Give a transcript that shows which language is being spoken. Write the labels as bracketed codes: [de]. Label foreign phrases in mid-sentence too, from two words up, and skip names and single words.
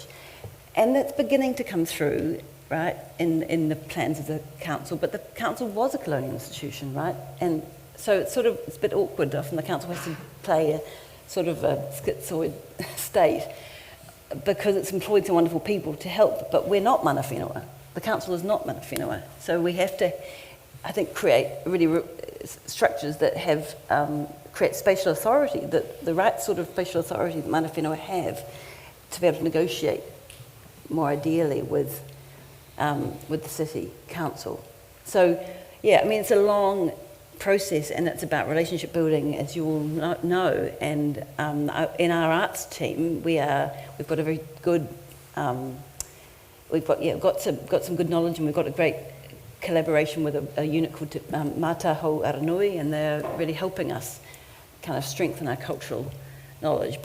[en] And that's beginning to come through, right, in the plans of the council, but the council was a colonial institution, right? And so it's a bit awkward. Often the council has to play a sort of a schizoid state because it's employed some wonderful people to help, but we're not [mi] mana whenua. [en] The council is not [mi] mana whenua. [en] So we have to, I think, create really structures that have, create spatial authority, the right sort of spatial authority that [mi] mana whenua [en] have to be able to negotiate more ideally with the city council. So, yeah, I mean, it's a long process, and it's about relationship building, as you all know. And in our arts team, we've got a very good, we've got some good knowledge, and we've got a great collaboration with a unit called Mātaho Aranui, and they're really helping us kind of strengthen our cultural knowledge.